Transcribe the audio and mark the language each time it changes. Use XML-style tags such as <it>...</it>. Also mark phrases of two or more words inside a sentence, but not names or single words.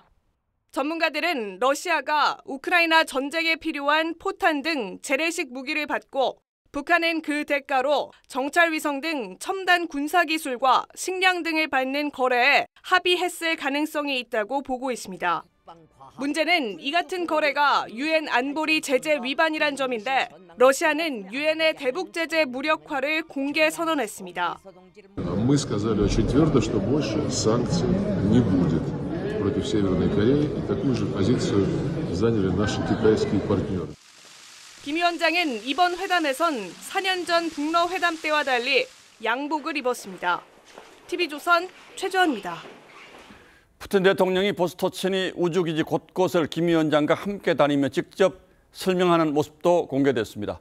<ko>전문가들은 러시아가 우크라이나 전쟁에 필요한 포탄 등 재래식 무기를 받고 북한은 그 대가로 정찰위성 등 첨단 군사기술과 식량 등을 받는 거래에 합의했을 가능성이 있다고 보고 있습니다. 문제는 이 같은 거래가 유엔 안보리 제재 위반이란 점인데 러시아는 유엔의 대북 제재 무력화를 공개 선언했습니다.</ko> <ru>Мы сказали очень твердо, что больше санкций не будет против Северной Кореи, и такую же позицию заняли наши китайские партнеры.</ru> <ko>김 위원장은 이번 회담에선 4년 전 북러 회담 때와 달리 양복을 입었습니다. TV조선 최주원입니다. 푸틴 대통령이 보스토친이 우주기지 곳곳을 김 위원장과 함께 다니며 직접 설명하는 모습도 공개됐습니다.</ko>